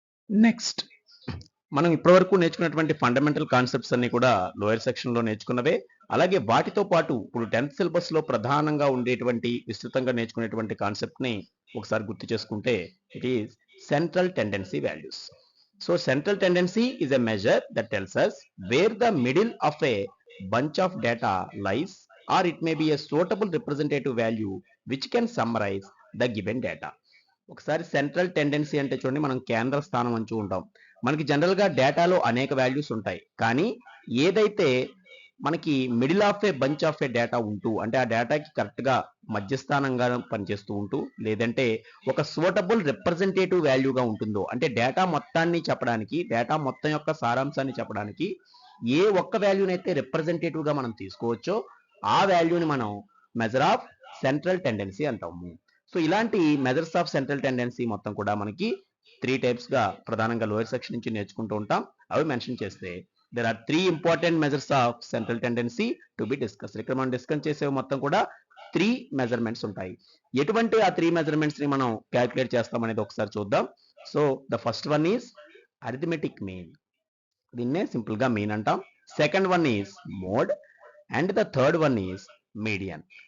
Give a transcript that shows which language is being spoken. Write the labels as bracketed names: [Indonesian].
[Telugu] Next మనం ఇప్పటివరకు నేర్చుకున్నటువంటి ఫండమెంటల్ కాన్సెప్ట్స్ అన్ని కూడా లోయర్ సెక్షన్ లో నేర్చుకున్నవే. అలాగే వాటితో పాటు ఇప్పుడు 10th సిలబస్ లో ప్రధానంగా ఉండేటువంటి విస్తృతంగా నేర్చుకునేటువంటి కాన్సెప్ట్ ని ఒకసారి గుర్తు చేసుకుంటే [English] It is central tendency values. So central tendency is a measure that tells us where the middle of a bunch of data lies, or it may be a suitable representative value which can summarize the given data. [Telugu] ఒకసారి central tendency అంటే చూడండి, మనం కేంద్ర స్థానం అంటూ ఉంటాం. మనకి general గా డేటాలో అనేక వాల్యూస్ ఉంటాయి. కానీ ఏదైతే మనకి [English] middle of a bunch of a data [Telugu] ఉంటూ, అంటే ఆ డేటాకి కరెక్ట్ గా మధ్యస్థానంగా పనిచేస్తూ ఉంటూ, లేదంటే ఒక సూటబుల్ రిప్రజెంటేటివ్ వాల్యూగా ఉంటుందో, అంటే డేటా మొత్తాన్ని చెప్పడానికి, డేటా మొత్తం యొక్క సారాంశాన్ని చెప్పడానికి ఏ ఒక్క వాల్యూని అయితే రిప్రజెంటేటివ్ గా మనం తీసుకోవచ్చో ఆ వాల్యూని మనం మెజర్ ఆఫ్ సెంట్రల్ టెండెన్సీ అంటాము. సో ఇలాంటి మెజర్స్ ఆఫ్ సెంట్రల్ టెండెన్సీ మొత్తం కూడా మనకి 3 టైప్స్ గా ప్రధానంగా లోయర్ సెక్షన్ నుంచి నేర్చుకుంటూ ఉంటాం. అవి మెన్షన్ చేస్తే [English] there are 3 important measures of central tendency to be discussed. [Telugu] ఇక్కడ మనం డిస్కస్ చేసే మొత్తం కూడా 3 మెజర్మెంట్స్ ఉంటాయి. ఎటువంటి ఆ 3 మెజర్మెంట్స్ ని మనం క్యాలిక్యులేట్ చేస్తాం అనేది ఒకసారి చూద్దాం. [English] so the first one is arithmetic mean, [Telugu] దీన్నే సింపుల్ గా మీన్ అంటాం. [English] Second one is mode and the third one is median.